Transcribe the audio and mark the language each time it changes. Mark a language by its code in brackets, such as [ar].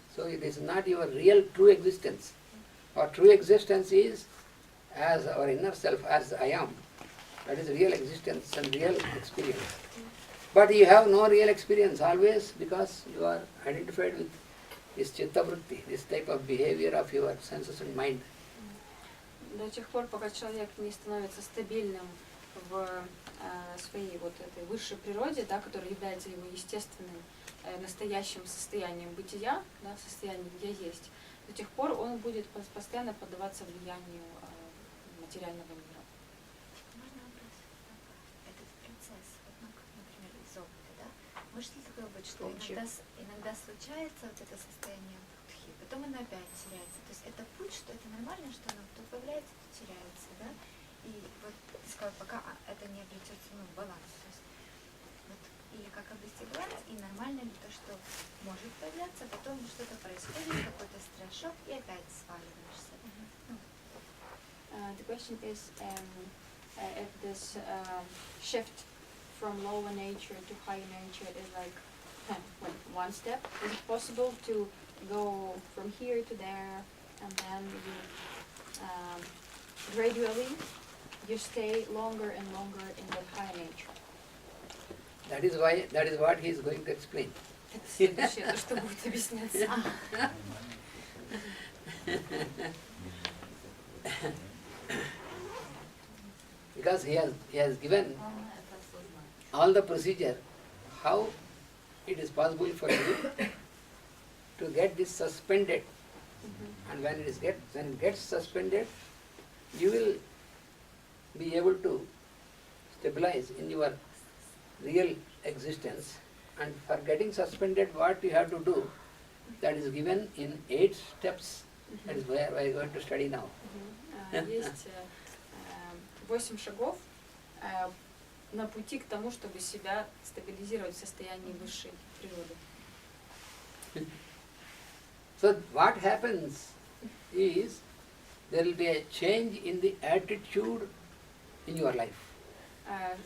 [en] So it is not your real true existence. Our true existence is as our inner self, as I am. That is real existence and real experience. But you have no real experience always, because you are identified with this chitta vritti, this type of behavior of your senses and mind. [ru] До тех пор, пока человек не становится стабильным в своей вот этой высшей природе, да, которая является его естественным, настоящим состоянием бытия, да, состоянием «я есть», до тех пор он будет постоянно поддаваться влиянию материального мира. Можно вопрос? Этот процесс, вот, например, из опыта, да? Можете такое быть, что иногда случается вот это состояние будхи, потом оно опять теряется. То есть это путь, что это нормально, что оно то появляется, то теряется, да? И вот ты сказал, пока это не обретется в баланс. То есть, вот, или как обрести баланс, и нормально ли то, что может появляться, потом что-то происходит, какой-то стресс-шок, и опять сваливаешься. [en] The question is if this shift from lower nature to higher nature is like one step. Is it possible to go from here to there, and then you gradually you stay longer and longer in that higher nature? That is what he is going to explain. [ru] Это следующее, то, что будет объясняться. [en] Because he has given all the procedure, how it is possible for you to get this suspended. And when it gets suspended, you will be able to stabilize in your real existence. And for getting suspended, what you have to do, that is given in 8 steps. That is where we are going to study now. [ru] Есть 8 шагов на пути к тому, чтобы себя стабилизировать в состоянии высшей природы. [en] So what happens is there will be a change in the attitude in your life.